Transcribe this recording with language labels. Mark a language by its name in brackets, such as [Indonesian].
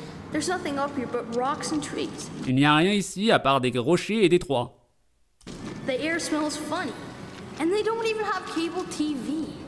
[English] There's nothing up here but rocks and trees. [French] Il n'y a rien ici à part des rochers et des toits. [English] The air smells funny. And they don't even have cable TV.